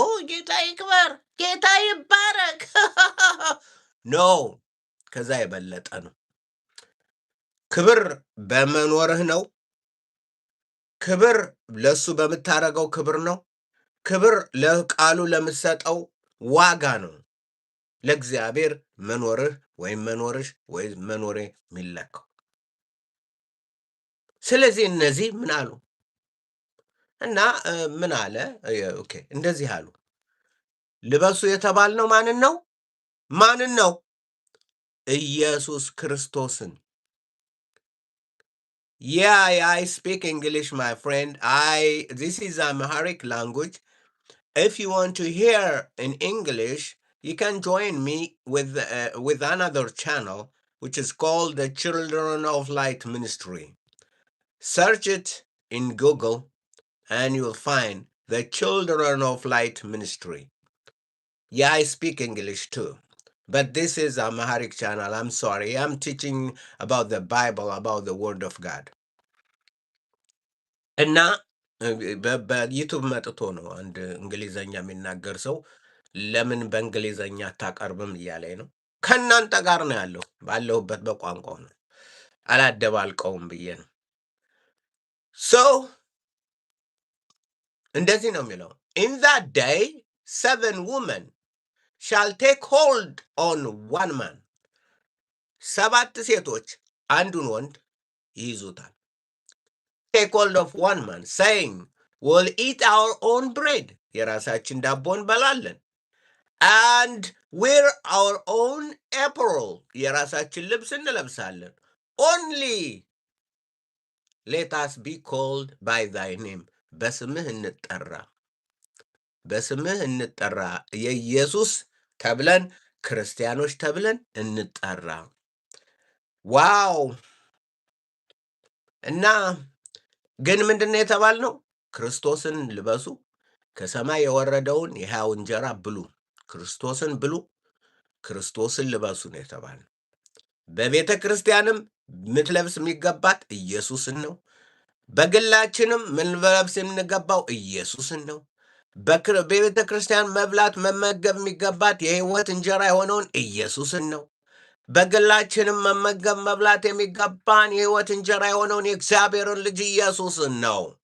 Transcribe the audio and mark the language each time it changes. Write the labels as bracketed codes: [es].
[am] ጌታ ይክበር፣ ጌታ ይባረክ። ኖ ከዛ የበለጠ ነው። ክብር በመኖርህ ነው። ክብር ለሱ በምታረገው ክብር ነው። ክብር ለቃሉ ለምሰጠው ዋጋ ነው። ለእግዚአብሔር መኖርህ ወይም መኖርሽ ወይም መኖሬ የሚለካው። ስለዚህ እነዚህ ምን አሉ እና ምን አለ? ኦኬ እንደዚህ አሉ። ልበሱ የተባልነው ማንን ነው? [en] ኢየሱስ ክርስቶስን። Yeah, I speak English, my friend. This is Amharic language. If you want to hear in English, you can join me with another channel, which is called the Children of Light Ministry. Search it in Google, and you'll find the Children of Light Ministry. Yeah, I speak English too. But this is a Amharic channel. I'm sorry. I'm teaching about the Bible, about the Word of God. [am] እና በዩቱብ መጥቶ ነው አንድ እንግሊዘኛ የሚናገር ሰው ለምን በእንግሊዘኛ አታቀርብም እያለኝ ነው። ከእናንተ ጋር ነው ያለው፣ ባለሁበት በቋንቋው ነው፣ አላደባልቀውም ብዬ ነው። እንደዚህ ነው የሚለው [en] in that day 7 women shall take hold on one man. [am] 7 ሴቶች አንዱን ወንድ ይይዙታል። [en] take hold of one man, saying, we'll eat our own bread. [am] የራሳችን ዳቦ እንበላለን። [en] And wear our own apparel. [am] የራሳችን ልብስ እንለብሳለን። [en] Only let us be called by thy name. [am] በስምህ እንጠራ። በስምህ እንጠራ። የኢየሱስ ተብለን ክርስቲያኖች ተብለን እንጠራ። ዋው! እና ግን ምንድነው የተባልነው? ክርስቶስን ልበሱ፣ ከሰማይ የወረደውን የሕያው እንጀራ ብሉ። ክርስቶስን ብሉ፣ ክርስቶስን ልበሱ ነው የተባልነው። በቤተ ክርስቲያንም ምትለብስ የሚገባት ኢየሱስን ነው። በግላችንም ምንለብስ የምንገባው ኢየሱስን ነው። በቤተ ክርስቲያን መብላት መመገብ የሚገባት የሕይወት እንጀራ የሆነውን ኢየሱስን ነው። በግላችንም መመገብ መብላት የሚገባን የሕይወት እንጀራ የሆነውን የእግዚአብሔርን ልጅ ኢየሱስን ነው።